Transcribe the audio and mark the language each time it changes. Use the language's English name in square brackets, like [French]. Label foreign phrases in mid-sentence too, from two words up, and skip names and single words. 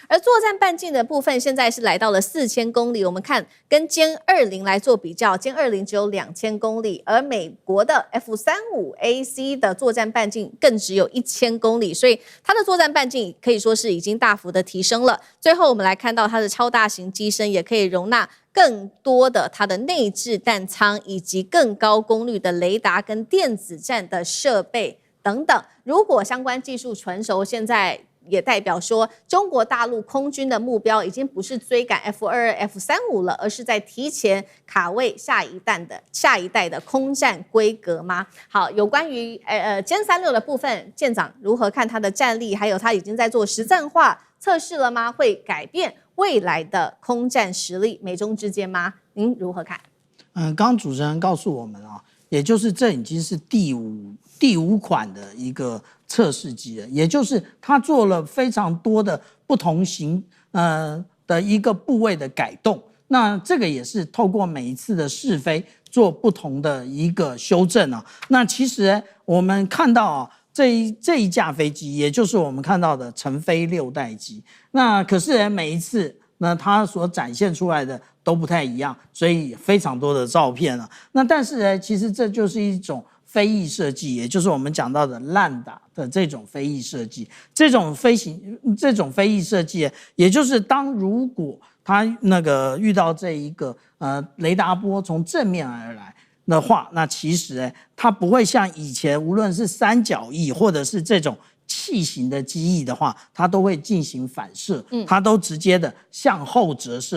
[Chinese] 而作戰半徑的部分現在是來到了4000公里，我們看跟殲20來做比較，殲20只有2000公里，而美國的 F-35AC 的作戰半徑更只有1000公里，所以它的作戰半徑可以說是已經大幅的提升了。最後我們來看到它的超大型機身也可以容納更多的它的內置彈艙，以及更高功率的雷達跟電子戰的設備等等。如果相關技術成熟，現在也代表說中國大陸空軍的目標已經不是追趕 F-22、F-35了，而是在提前卡位下一代的空戰規格嗎？好，有關於殲360的部分，艦長如何看它的戰力，還有它已經在做實戰化測試了嗎？會改變未來的空戰實力美中之間嗎？您如何看？刚剛主持人告訴我們啊，也就是這已經是第五款的一個測試機了，也就是它做了非常多的不同型的一個部位的改動。那這個也是透過每一次的試飛做不同的一個修正啊。那其實我們看到啊，這一架飛機，也就是我們看到的成飛6代機。那可是每一次呢，它所展現出來的都不太一樣，所以非常多的照片啊。那但是呢，其實這就是一種飛翼設計，也就是我們講到的爛打的這種飛翼設計。這種飛翼設計，也就是如果它遇到這一個雷達波從正面而來的話，那其實它不會像以前無論是三角翼或者是這種器型的機翼的話，它都會進行反射，它都直接的向後折射。